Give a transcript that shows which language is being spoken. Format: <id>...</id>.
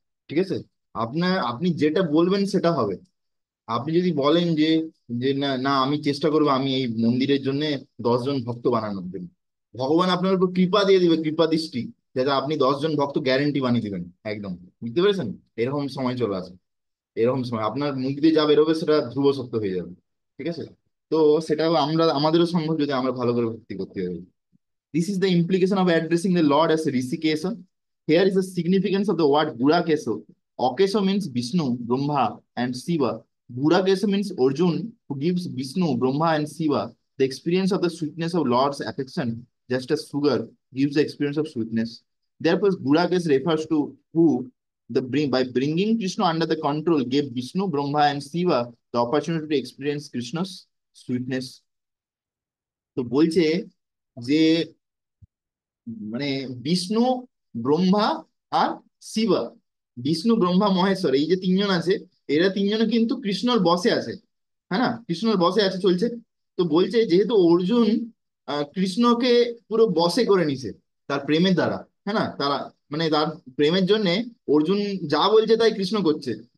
<bn>ঠিক আছে, আপনি যেটা বলবেন সেটা হবে। আপনি যদি বলেন যে যে না না আমি চেষ্টা করবো আমি এই মন্দিরের জন্য 10 জন ভক্ত বানানোর জন্য, ভগবান আপনার উপর কৃপা দিয়ে দিবে, কৃপা দৃষ্টি, যাতে আপনি 10 জন ভক্ত গ্যারেন্টি বানিয়ে দিবেন একদম। বুঝতে পেরেছেন? এরকম সময় চলে আসে, এরকম সময় আপনার মুখ দিয়ে যা বেরোবে সেটা ধ্রুব সত্য হয়ে যাবে। ঠিক আছে। তো সেটা আমাদেরও সম্ভব যদি আমরা ভালো করে ভক্তি করতে পারি।</bn> <en>This is the implication of addressing the Lord as Rishikesa. Here is the significance of the word Gurakeso. Akeso means Vishnu, Brahma, and Shiva. Gurakeso means Arjun, who gives Vishnu, Brahma, and Shiva the experience of the sweetness of Lord's affection, just as sugar gives the experience of sweetness. Therefore, Gurakes refers to who by bringing Krishna under the control gave Vishnu, Brahma, and Shiva the opportunity to experience Krishna's sweetness.</en> <bn>তো বলছে যে মানে বিষ্ণু, ব্রহ্মা, আর শিবা, বিষ্ণু ব্রহ্মা মহেশ্বর, এই যে তিনজন আছে, এরা তিনজনে কিন্তু কৃষ্ণর বশে আছে, হ্যাঁ না, কৃষ্ণর বশে আছে চলছে। তো বলছে যেহেতু অর্জুন কৃষ্ণকে পুরো বশে করে নিছে তার প্রেমের দ্বারা, হ্যাঁ না, তারা মানে তার প্রেমের জন্য অর্জুন যা বলছে তাই কৃষ্ণ করছে।</bn>